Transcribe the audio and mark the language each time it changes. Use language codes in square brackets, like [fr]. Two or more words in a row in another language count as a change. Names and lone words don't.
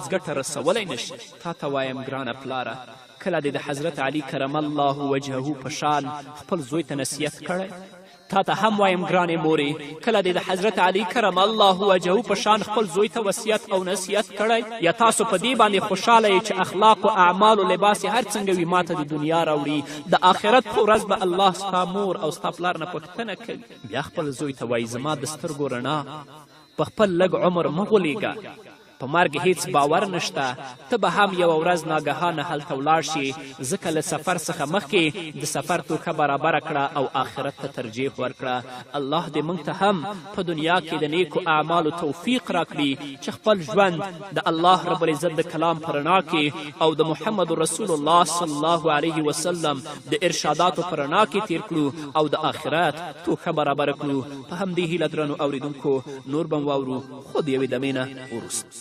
[ps] ګټه رسولی نشي تا ته وایم ګرانه پلاره کله دې د حضرت علی [ar] کرم الله وجهه [ps] په شان خپل زوی ته نصیحت کړی تا ته هم وایم ګرانې مورې کله دې د حضرت علی [ar] کرم الله وجهه [ps] په شان خپل زوی ته وصیت او نصیحت کړی یا تاسو په دې باندې خوشحاله یې چې اخلاق و اعمال و لباس هر څنګه وي ما ته د دنیا راوړي د آخرت په ورځ به الله ستا مور او ستا پلار نه پوښتنه کوي بیا خپل زوی ته وایي زما د سترګو رڼا په خپل لږ عمر مه غولېږه په مرګ هیڅ باور نشته ته به هم یوه ورځ ناګهانه هلته ولاړ شي ځکه له سفر څخه مخکې د سفر توښه برابره کړه او آخرت ته ترجیح ورکړه الله دې موږ ته هم په دنیا کې د نیکو اعمالو توفیق راکړي چې خپل ژوند د الله [ar] رب العزت [ps] د کلام په رڼا کې او د محمد رسول الله [ar] صلی الله علیه وسلم [ps] د ارشاداتو په رڼا کې تیر کړو او د آخرت توښه برابره کړو په همدې هیله درنو اوریدونکو نور به واورو خو د یوې دمې نه وروسته